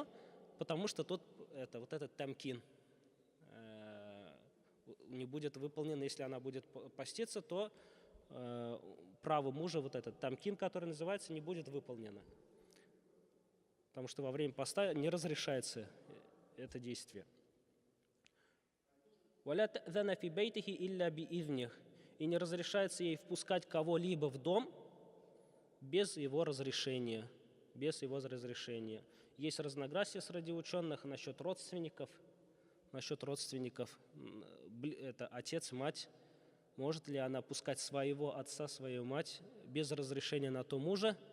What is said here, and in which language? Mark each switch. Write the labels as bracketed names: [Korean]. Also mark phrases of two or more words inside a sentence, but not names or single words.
[Russian] Потому что вот этот тамкин не будет выполнен. Если она будет поститься, то право мужа, вот этот тамкин, который называется, не будет выполнено. Потому что во время поста не разрешается это действие. [Arabic] «ولا تأذن في بيته إلا بإذنه». [Russian] И не разрешается ей впускать кого-либо в дом без его разрешения. Без его разрешения. Есть разногласия среди ученых насчет родственников. Это отец, мать. Может ли она пускать своего отца, свою мать без разрешения на то мужа?